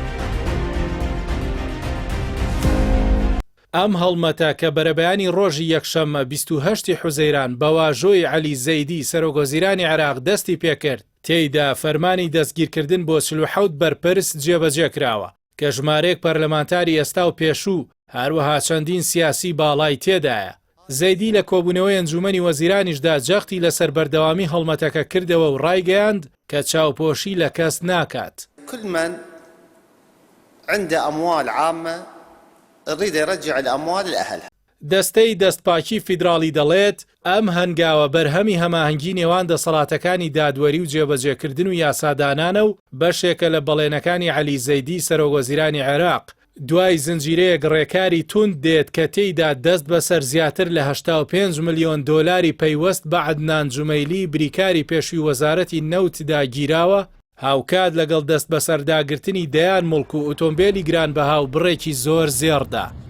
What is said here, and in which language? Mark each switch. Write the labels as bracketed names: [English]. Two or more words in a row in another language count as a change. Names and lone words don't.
[Central Kurdish] ئەم هەڵمەتە کە بەرەبەیانی ڕۆژی یەکشەممە 28 حوزەیران بە واژۆی عەلی زەیدی سەرۆکۆزیرانی عێراق دەستی پێکرد، تێیدا فەرمانی دەستگیرکردن بۆ 47 بەرپرس جێبەجێ کراوە کە ژمارەیەک پەرلەمانتاری ئێستا و پێشوو هەروەها چەندین سیاسی باڵای تێدایە. زەیدی لە کۆبوونەوەی ئەنجومەنی وەزیرانیشدا جەختی لەسەر بەردەوامی هەڵمەتەکە کردەوە و ڕایگەیاند کە چاوپۆشی لە کەس ناکات. [Arabic] كل من عنده أموال عامة يريد يرجع الأموال لأهلها. [Central Kurdish] دەستەی دەستپاکی فیدراڵی دەڵێت ئەم هەنگاوە بەرهەمی هەماهەنگی نێوان دەسەڵاتەکانی دادوەری و جێبەجێکردن و یاسادانانە و بەشێکە لە بەڵێنەکانی عەلی زەیدی سەرۆکوەزیرانی عێراق دوای زنجیرەیەک ڕێکاری توند دێت کە تێیدا دەست بەسەر زیاتر لە 85 ملیۆن دۆلاری پەیوەست بە عەدنان جومەیلی بریکاری پێشووی وەزارەتی نەوتدا گیراوە، هاوکات لەگەڵ دەست بەسەرداگرتنی دەیان مڵک و ئۆتۆمبیلی گرانبەها و بڕێکی زۆر زێڕدا.